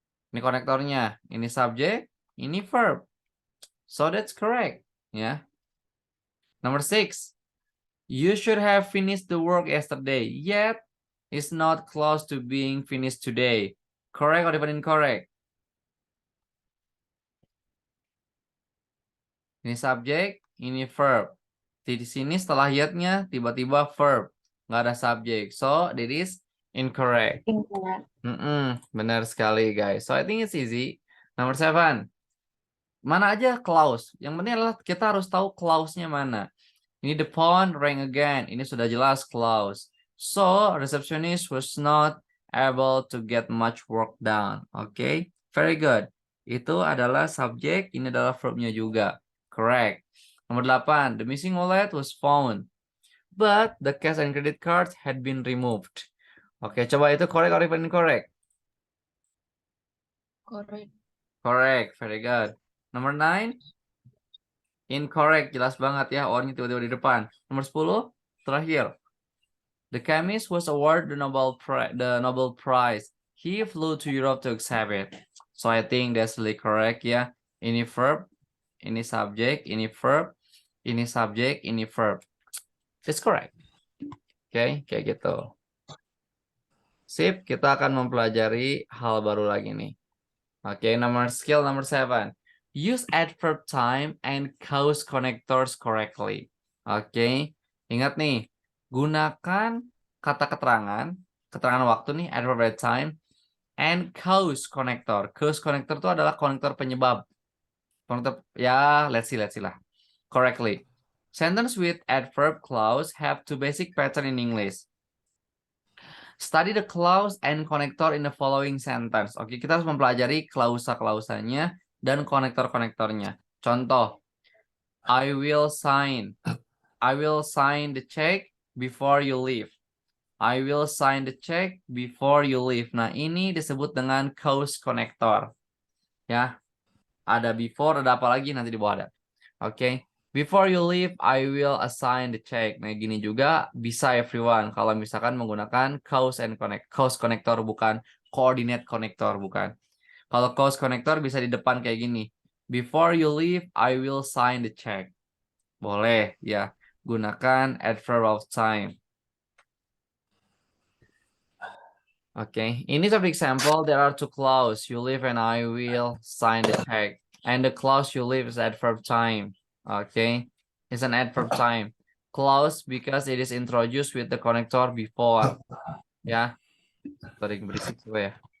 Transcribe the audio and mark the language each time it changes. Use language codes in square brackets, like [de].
[id] Ini konektornya, ini subjek, ini verb. [en] So that's correct, ya. Number 6. You should have finished the work yesterday, yet it's not close to being finished today. Correct or even incorrect? [id] Ini subjek, ini verb. Di sini setelah yet-nya tiba-tiba verb. Nggak ada subjek. [en] So, that is incorrect. Incorrect. [id] Benar sekali, [en] guys. So, I think it's easy. Number 7. [id] Mana aja clause. Yang penting adalah kita harus tahu clause-nya mana. [en] Ini the phone rang again. [id] Ini sudah jelas [en] clause. So, receptionist was not able to get much work done. Okay? Very good. [id] Itu adalah subjek, ini adalah verb-nya juga. Correct. Nomor 8. [en] The missing wallet was found. But the cash and credit cards had been removed. Oke, [id] coba itu [en] correct or even incorrect? Correct. Correct. Very good. [id] Nomor 9. Incorrect. Jelas banget ya. Orangnya tiba-tiba di depan. Nomor 10. Terakhir. [en] The chemist was awarded the Nobel Prize. He flew to Europe to accept it. So I think that's really correct ya. [id] Ini verb, ini subjek, ini verb, ini subjek, ini verb. [en] It's correct. [id] Oke, kayak gitu. Sip, kita akan mempelajari hal baru lagi nih. [en] Oke, skill number 7. Use adverb time and cause connectors correctly. [id] Oke, ingat nih, gunakan kata keterangan waktu nih, adverb time, and cause connector. Cause connector itu adalah konektor penyebab. Konektor, ya, [en] let's see [id] lah. Correctly. [en] Sentence with adverb clause have two basic pattern in English. Study the clause and connector in the following sentence. [id] Oke, kita harus mempelajari klausa-klausanya dan konektor-konektornya. [en] Contoh, I will sign the check before you leave. I will sign the check before you leave. [id] Nah, ini disebut dengan cause connector. Ya, ada before, ada apa lagi nanti di bawah ada. Oke. [en] Before you leave, I will assign the check. [id] Nah, gini juga bisa everyone. Kalau misalkan menggunakan cause connector, bukan coordinate connector, bukan. Kalau cause connector bisa di depan kayak gini. [en] Before you leave, I will sign the check. Boleh, ya. [id] Gunakan adverb of time. [en] Oke. In this example, there are two clauses. You leave and I will sign the check. And the clause you leave is adverb time. Okay, it's an adverb time clause because it is introduced with the connector before. [id] Ya, sering berisik juga ya.